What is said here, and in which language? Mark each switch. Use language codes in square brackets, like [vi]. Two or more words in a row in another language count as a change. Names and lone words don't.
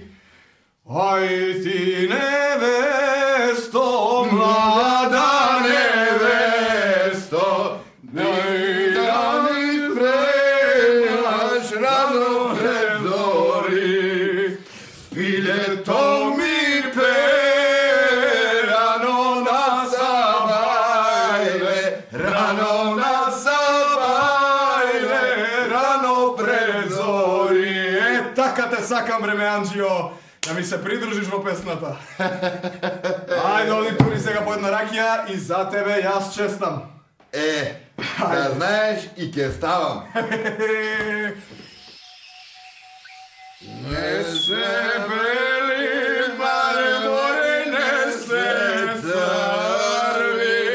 [mk] Aj ti nevesto, mlada nevesto, nej da mi spremaš rano pred zori. Bile to mi rano na sabajle, rano na sabajle, rano pred zori. Така те сакам, бре ме Анџио, да ми се придружиш во песната. Ајде, оди тури сега по една ракија и за тебе јас честам. Да знаеш и ќе ставам. Не се бели, маре море, не се црви.